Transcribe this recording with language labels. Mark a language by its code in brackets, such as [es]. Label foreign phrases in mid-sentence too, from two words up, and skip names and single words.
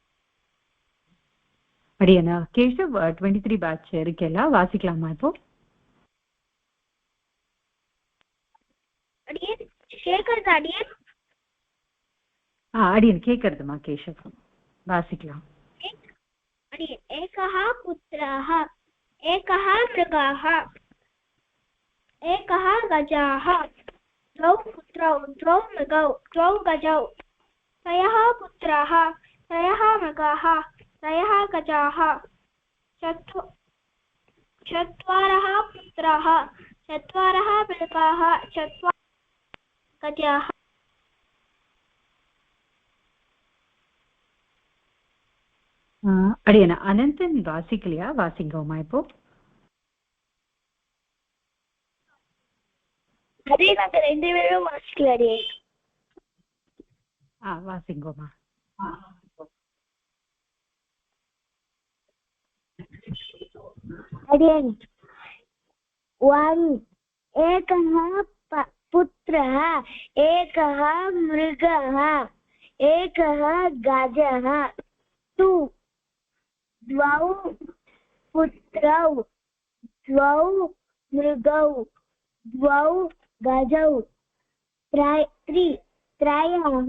[ta] அடியன கேஷவ் 23 பேட்ச் இருக்கேல வாசிக்கலாமா? இப்போ கேக்குறது அடியன் அடியன் கேட்கறதுமா கேஷவ் வாசிக்கலாம். [sa] अडियन् एकः पुत्रः एकः मृगः एकः गजः द्वौ पुत्रौ द्वौ मृगौ द्वौ गजौ त्रयः पुत्राः त्रयः मृगाः त्रयः गजाः चत्वारः पुत्राः चत्वारः मृगाः चत्वारः गजाः. [ta] அடியன அனந்தன் வாசிக்கலையா? வாசிங்கோமா இப்போ. அதே நாங்க 2 பேரும் வாசிக்கல அடியே. வாசிங்கோமா. [sa] अडियन् 1 एकः पुत्रः एकः मृगः एकः गजः 2 द्वौ पुत्रौ द्वौ मृगौ द्वौ गजौ 3 त्रयः